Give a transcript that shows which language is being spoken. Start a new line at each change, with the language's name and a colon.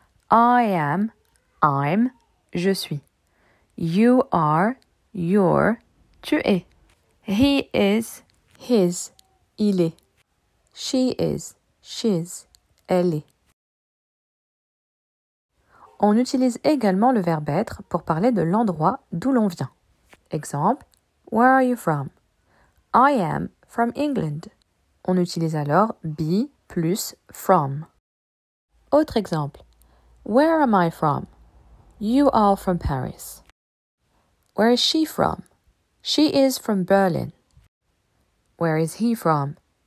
English: I am, I'm,
French: je suis.
English: You are, you're,
French: tu es.
English: He is, his,
French: il est.
English: She is, she's,
French: elle est. On utilise également le verbe être pour parler de l'endroit d'où l'on vient.
English: Exemple, where are you from? I am from England.
French: On utilise alors be plus from. Autre exemple,
English: where am I from? You are from Paris. Where is she from? She is from Berlin. Where is he from?